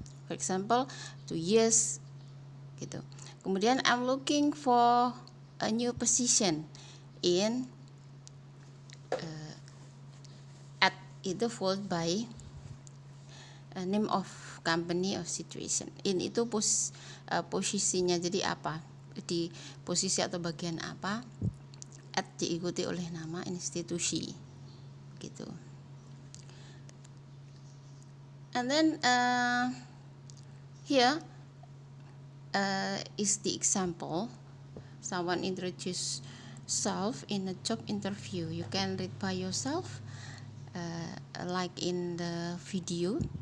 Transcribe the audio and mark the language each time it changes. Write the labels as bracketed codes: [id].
[en] For example, 2 years, gitu. [id] Kemudian [en] I'm looking for a new position in at, itu followed by a name of company or situation. [id] In itu posisinya, jadi apa, di posisi atau bagian apa, at diikuti oleh nama institusi, gitu. [en] And then here is the example. Someone introduce self in a job interview. You can read by yourself, like in the video.